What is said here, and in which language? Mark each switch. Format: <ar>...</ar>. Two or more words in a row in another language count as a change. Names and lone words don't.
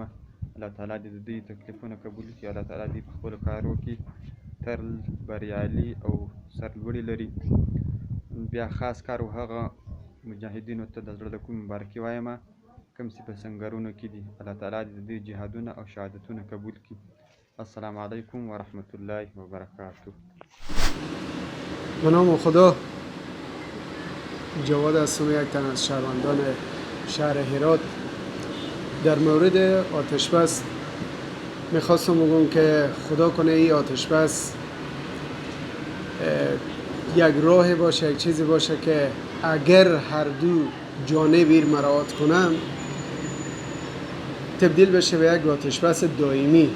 <ps>الله تعالی دې د دوی تکلیفونه قبول کړي. الله تعالی دې په خپلو کارو کې تل بریالي او سرلوړي لري. بیا خاص کار هغه مجاهدینو ته د زړه له کومې مبارکي وایم کوم چې په سنګرونو کې دي. الله تعالی دې د دوی جهادونه او شهادتونه قبول کړي.</ps> <ar>السلام علیکم و رحمت الله و برکاته.</ar> <fa>به نام خدا. جواد هستم، یک تن از شهروندان شهر هرات. در مورد آتش بس میخواستم بگم که خدا کنه این آتش بس یک راه باشه، یک چیزی باشه که اگر هر دو جانب این مراعات کنن تبدیل بشه به یک آتش بس دائمی.</fa>